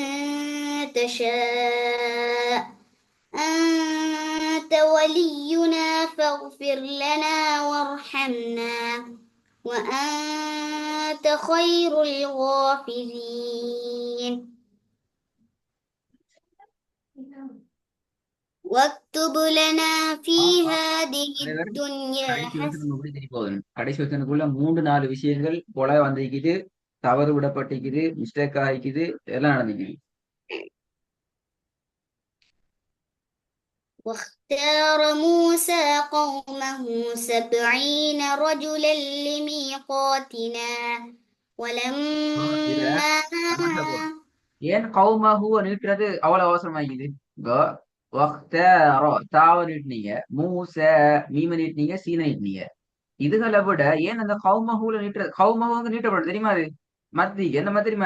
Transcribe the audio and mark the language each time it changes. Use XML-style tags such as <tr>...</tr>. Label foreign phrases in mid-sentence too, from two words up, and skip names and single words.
<ar>تشاء أنت ولينا فاغفر لنا وارحمنا وأنت خير الغافرين واكتب لنا في هذه الدنيا</ar> <ta>கடைசி வசனம் எப்படி தெரிய போகுது? கடைசி வசனத்துக்குள்ள 3-4 விஷயங்கள் கொலை வந்திருக்குது, தவறு விடப்பட்டிருக்குது, மிஸ்டேக் ஆகிக்குது, எல்லாம் நடந்துக்குது.</ta> <ar>واختار موسى قومه 70 رجلا لميقاتنا</ar> <ta>இதுல ولما கமெண்ட்ல போடு. ஏன் கௌமஹுவ நீட்டுறது அவ்வளவு அவசரமாகிக்குது? தாவ நீட்டினீங்க, மூச மீம நீட்டினீங்க, சீன நீட்டினீங்க. இதுகளை விட ஏன் அந்த கௌமஹுல நீட்டுறது? கௌமஹு நீட்டப்படும் தெரியுமா? அது மத்தி என்ன மாதிரி தெரியுமா?</ta>